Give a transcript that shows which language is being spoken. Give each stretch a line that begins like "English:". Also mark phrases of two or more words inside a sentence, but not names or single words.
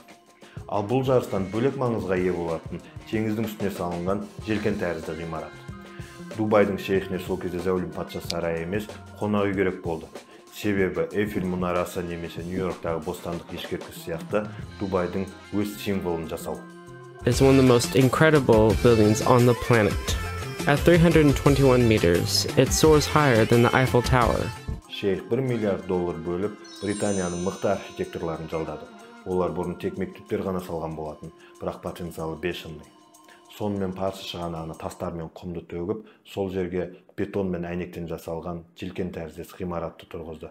Kazakh: Ал бұл жарыстан бөлек маңызға ие болатын теңіздің үстіне салынған желкен тәрізді ғимарат. Дубайдың шейхіне сол кезде зәулім патша сарайы емес, қонақ үй керек болды. Себебі Эйфель мұнарасы немесе Нью-Йорктағы бостандық ешкерткіші сияқты Дубайдың өз символын жасау.
English: It's one of the most incredible buildings on the planet. At 321 meters, it soars higher than the Eiffel Tower.
Kazakh: Шейх $1 миллиард бөліп, Британияның мықты архитекторларын жалдады. Олар бұрын тек мектептер ғана салған болатын, бірақ потенциалы бешеный. Сонымен парсы шығанағына тастар мен құмды төгіп, сол жерге бетон мен әйнектен жасалған желкен тәріздес ғимаратты тұрғызды.